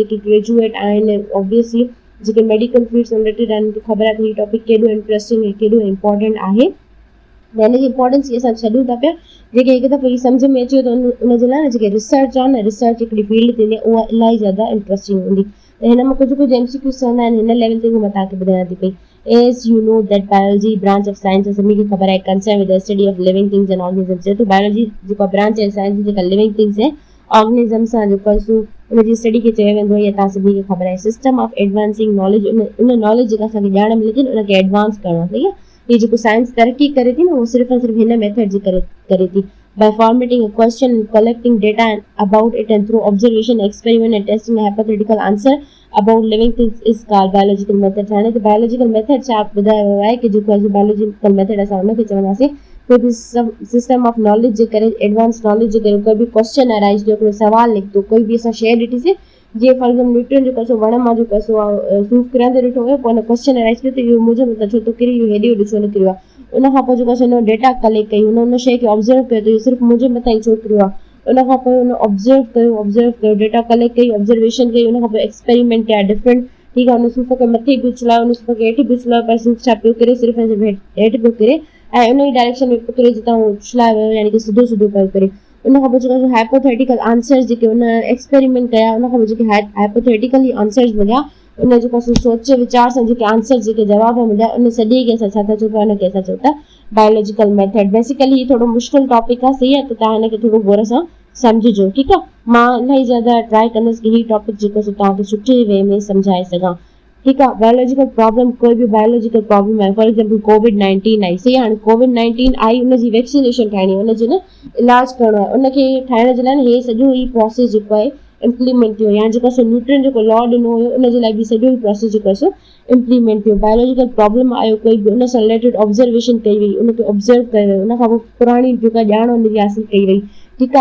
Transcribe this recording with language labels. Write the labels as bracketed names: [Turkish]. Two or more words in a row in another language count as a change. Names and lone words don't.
[Sindhi] जेके ग्रेजुएट आहिनि, ऑब्वियसली जेके [English] medical field [Sindhi] सां रिलेटेड आहिनि, उनखे ख़बर आहे कि हीउ टॉपिक केॾो इंट्रस्टिंग ऐं केॾो इंपॉर्टेंट आहे। त हिन जी इंपॉर्टेंस असां छॾूं था पिया। जेके हिकु दफ़ो हीउ सम्झ में अची वियो त उन जे लाइ न जेके रिसर्च आहे न, रिसर्च हिकिड़ी फील्ड थींदी आहे, उहा इलाही ज़्यादा इंट्रस्टिंग हूंदी। त हिन में कुझु MCQs ठहंदा आहिनि हिन लेवल ते, उहो मां तव्हांखे ॿुधायां थी पई। [English] As you know that biology branch of science [Sindhi] सभिनी खे ख़बर आहे, [English] concerned with the study of living things and organisms। [Sindhi] तो बायोलॉजी जेको ब्रांच आहे साइंस जी, जेका [English] living things [Sindhi] आहे, ऑर्गेनिज्म सां जेको आहे उनजी स्टडी खे चयो वेंदो आहे। इहा तव्हां सभिनी खे ख़बर आहे। [English] system of advancing knowledge, [Sindhi] उन नॉलेज जेका असांखे ॼाण मिले थी उनखे एडवांस करणो आहे। सही आहे। हीअ जेको साइंस तरक़ी करे थी न, उहो सिर्फ़ु ऐं सिर्फ़ु हिन मेथड जे करे थी। [English] By formatting a question and collecting data about it and through observation, experiment and testing a hypothetical answer about living things is called biological method। [Sindhi] हाणे त [English] biological method [Sindhi] छा ॿुधायो वियो आहे कि जेको आहे [English] biological method [Sindhi] असां हुनखे चवंदासीं कोई बि [English] system of knowledge [Sindhi] जे करे, [English] advance knowledge [Sindhi] जे करे कोई बि [English] question arise [Sindhi] थियो, कोई सवाल निकितो, कोई बि असां शइ ॾिठीसीं, जीअं [English] for example [Sindhi] न्यूटन जेको आहे वण मां जेको आहे सूफ़ किरंदे ॾिठो हुयो, पोइ हुन [English] question arise [Sindhi] थियो त इहो मुंहिंजो मतिलबु छो थो किरे, इहो हेॾे होॾे छो न किरियो आहे। उन खां पोइ जेको आहे हुन [English] data collect [Sindhi] कई, हुन शइ खे ऑब्ज़र्व कयो त इहो सिर्फ़ु मुंहिंजे मथां ई छो किरियो आहे। उन खां पोइ हुन ऑब्ज़र्व कयो, [English] data collect [Sindhi] कई, ऑब्ज़र्वेशन कई, उन खां पोइ एक्सपेरिमेंट कया डिफरेंट, ठीकु आहे। हुन सूफ़ खे मथे बि उछलायो, हुन सूफ़ खे हेठि बि उछलायो, पर सूफ़ छा पियो किरे, सिर्फ़ु ऐं सिर्फ़ु हेठि पियो किरे ऐं उन ई डायरेक्शन में पियो किरे जितां उहो उछलायो वियो, यानी कि सिधो सिधो पियो किरे। उन खां पोइ जेको [English] hypothetical answers [Sindhi] जेके उन एक्सपेरिमेंट कया, उन खां पोइ जेके [English] hypothetically answers [Sindhi] मिलिया, उन जेको सोचे वीचार सां जेके आंसर जेके जवाब मिलिया, उन सॼे खे असां छा था चऊं पिया, उनखे असां चऊं था [English] biological method. [Sindhi] बेसिकली थोरो मुश्किल टॉपिक आहे, सही आहे। त तव्हां हिनखे थोरो गौर सां सम्झिजो, ठीकु आहे। मां इलाही ज़्यादा ट्राई कंदसि कि हीउ टॉपिक जेको तव्हांखे सुठे वे में सम्झाए सघां, ठीकु आहे। [English] biological problem, [Sindhi] कोई बि [English] biological problem [Sindhi] आहे, [English] for example [Sindhi] कोविड-19 आई, सही आहे। हाणे कोविड-19 आई, उनजी वैक्सीनेशन ठाहिणी आहे, उनजो न इलाज करणो आहे, उनखे ठाहिण जे लाइ न हे सॼो ई प्रोसेस जेको आहे इम्प्लीमेंट थियो, या जेको न्यूटन जेको लॉ ॾिनो हुयो उनजे लाइ बि सॼो ई प्रोसेस जेको आहे इम्प्लीमेंट थियो। [English] biological problem [Sindhi] आयो, कोई बि उन सां [English] related observation [Sindhi] कई वई, उनखे ऑब्ज़र्व कयो वियो, उन खां पोइ पुराणी जेका ॼाण उनजी हासिल कई वई, ठीकु आहे।